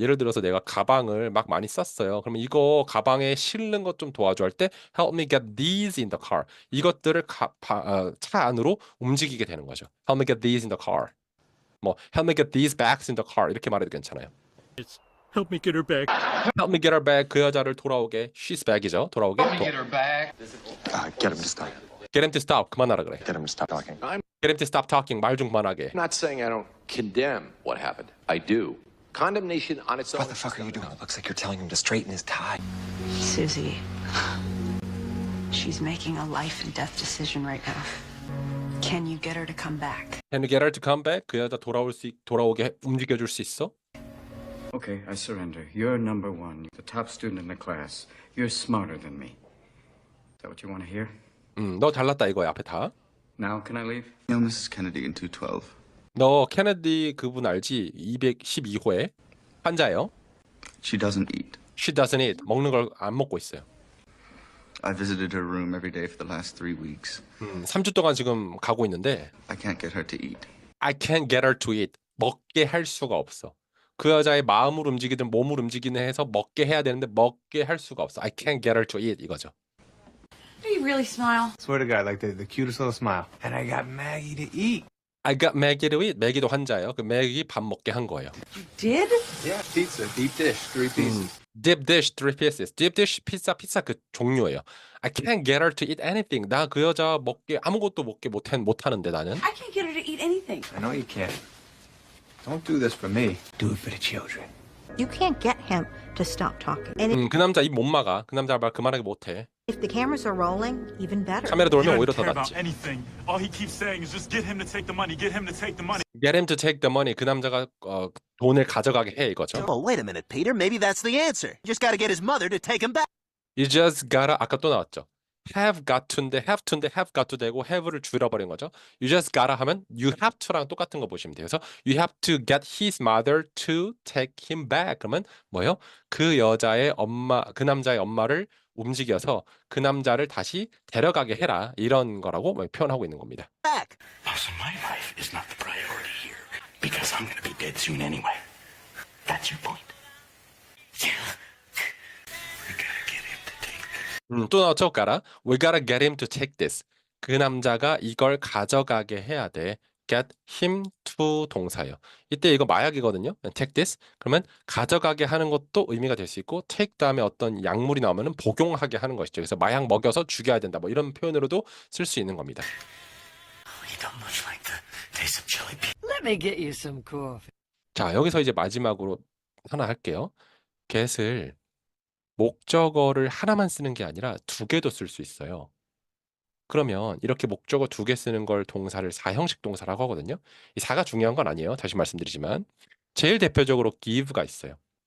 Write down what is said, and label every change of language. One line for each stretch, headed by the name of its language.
Korean: 예를 들어서 내가 가방을 막 많이 쌌어요. 그러면 이거 가방에 실는 것 좀 도와줘 할 때
English: help me get these in the car.
Korean: 이것들을 차 안으로 움직이게 되는 거죠.
English: Help me get these in the car. 뭐 help me get these bags in the car
Korean: 이렇게 말해도 괜찮아요.
English: Help me get her back. Help me get her back
Korean: 그 여자를 돌아오게
English: she's back이죠. 돌아오게. Get her back. Get him this time. Get him to stop.
Korean: 그만하라 그래.
English: Get him to stop talking. I'm Get him to stop talking.
Korean: 말 좀 그만하게.
English: not saying I don't condemn what happened. I do. Condemnation on its own. What the fuck are you doing? It looks like you're telling him to straighten his tie. Susie. She's making a life and death decision right now. Can you get her to come back? Can you get her to come back?
Korean: 그 여자 돌아오게 움직여줄 수 있어?
English: Okay, I surrender. You're number one, the top student in the class. You're smarter than me. Is that what you want to hear?
Korean: 너 잘났다 이거야 앞에 다.
English: Now can I leave? No, Mrs. Kennedy in 212.
Korean: 너 케네디 그분 알지? 212호에 환자예요.
English: She doesn't eat. She doesn't eat.
Korean: 먹는 걸 안 먹고 있어요.
English: I visited her room every day for the last 3 weeks.
Korean: 3주 동안 지금 가고 있는데
English: I can't get her to eat. I can't get her to eat.
Korean: 먹게 할 수가 없어. 그 여자의 마음을 움직이든 몸을 움직이든 해서 먹게 해야 되는데 먹게 할 수가 없어.
English: I can't get her to eat 이거죠. Do you really smile? Swear to God, like the cutest little smile. And I got Maggie to eat. I got Maggie to eat.
Korean: 매기도 환자예요. 그 매기 밥 먹게 한 거예요.
English: Did? Yeah, pizza, deep dish, 3 pieces. Deep dish, 3 pieces.
Korean: Deep dish 피자 그 종류예요.
English: I can't get her to eat anything.
Korean: 나 그 여자 먹게 아무것도 먹게 못하는데 나는.
English: I can't get her to eat anything. I know you can't. Don't do this for me. Do it for the children. You can't get him to stop talking. And
Korean: 그 남자 입 못 막아. 그 남자 말 그만하게 못해.
English: if the cameras are rolling, even better.
Korean: 카메라 돌면 오히려 더 낫지.
English: anything. All he keeps saying is just get him to take the money. Get him to take the money. Get him to take the money.
Korean: 그 남자가 돈을 가져가게 해 이거죠.
English: Oh, wait a minute, Peter. Maybe that's the answer. You just got to get his mother to take him back. You just gotta
Korean: 아까 또 나왔죠. have got to인데 have got to 되고 have를 줄여버린 거죠.
English: You just gotta
Korean: 하면
English: you have to
Korean: 랑 똑같은 거 보시면 돼요. 그래서
English: you have to get his mother to take him back.
Korean: 그러면 뭐예요? 그 여자의 엄마, 그 남자의 엄마를 움직여서 그 남자를 다시 데려가게 해라. 이런 거라고 표현하고 있는 겁니다.
English: Back. Also, my life is not the priority here because I'm going to be dead soon anyway. That's your point. Yeah. We gotta get him to take this.
Korean: 또 나왔죠, 가라.
English: We gotta get him to take this.
Korean: 그 남자가 이걸 가져가게 해야 돼. Get him to 동사예요. 이때 이거 마약이거든요.
English: Take this.
Korean: 그러면 가져가게 하는 것도 의미가 될 수 있고 take 다음에 어떤 약물이 나오면은 복용하게 하는 것이죠. 그래서 마약 먹여서 죽여야 된다. 뭐 이런 표현으로도 쓸 수 있는 겁니다.
English: You don't much like the taste of chili pea. Let me get you some coffee.
Korean: 자, 여기서 이제 마지막으로 하나 할게요. get을 목적어를 하나만 쓰는 게 아니라 2개도 쓸 수 있어요. 그러면 이렇게 목적어 2개 쓰는 걸 동사를 4형식 동사라고 하거든요. 이 4가 중요한 건 아니에요. 다시 말씀드리지만 제일 대표적으로 give가 있어요.